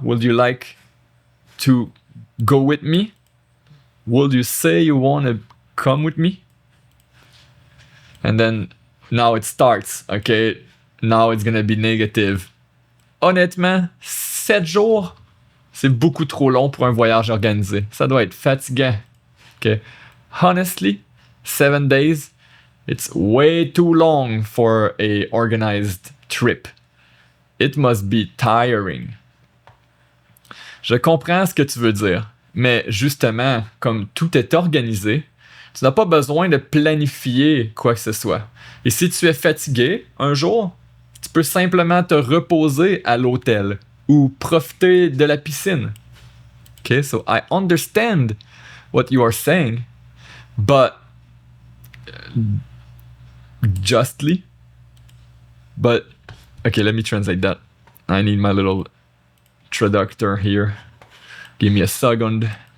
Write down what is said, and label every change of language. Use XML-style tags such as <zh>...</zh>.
<en>Would you like to go with me? Would you say you want to come with me? And then now it starts, okay? Now it's gonna be negative.</en> <fr>Honnêtement, 7 jours, c'est beaucoup trop long pour un voyage organisé. Ça doit être fatigant. Okay?</fr> <en>Honestly, 7 days, it's way too long for a organized trip. It must be tiring.</en> <fr>Je comprends ce que tu veux dire, mais justement, comme tout est organisé, tu n'as pas besoin de planifier quoi que ce soit. Et si tu es fatigué un jour, tu peux simplement te reposer à l'hôtel ou profiter de la piscine.</fr> <en>Okay, so I understand what you are saying, but justly. But okay, let me translate that. I need my little traductor here. Give me a second.</en>